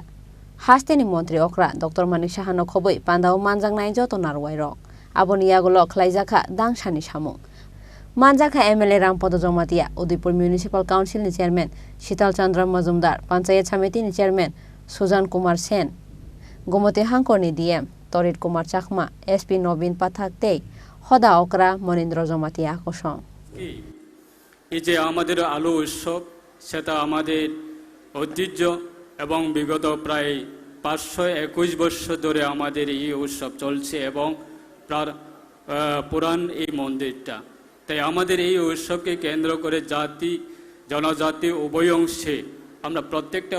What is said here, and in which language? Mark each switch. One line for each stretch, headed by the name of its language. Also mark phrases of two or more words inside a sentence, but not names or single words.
Kok Borok: Hasteni Mantri Okra Dr.Manik Saha no khoboi pandao manjang nai joto narwai rok aboni yagulo khlaijaka dangsani samung manjaka MLA Rampodo Jomatia Udaipur Municipal Council ni Chairman Shital Chandra Majumdar Panchayat Samiti ni Chairman Sujan Kumar Sen Gomoti Hangkor ni DM Torit Kumar Chakma SP Nobin Pathak tei Hoda Okra Monindra Jomatia akosong
Bangla: এই যে আমাদের আলো উৎসব সেটা আমাদের ঐতিহ্য এবং বিগত প্রায় 521 বছর ধরে আমাদের এই উৎসব চলছে এবং পুরান এই মন্দিরটা তাই আমাদের এই উৎসবকে কেন্দ্র করে জাতি জনজাতি উভয় অংশে আমরা প্রত্যেকটা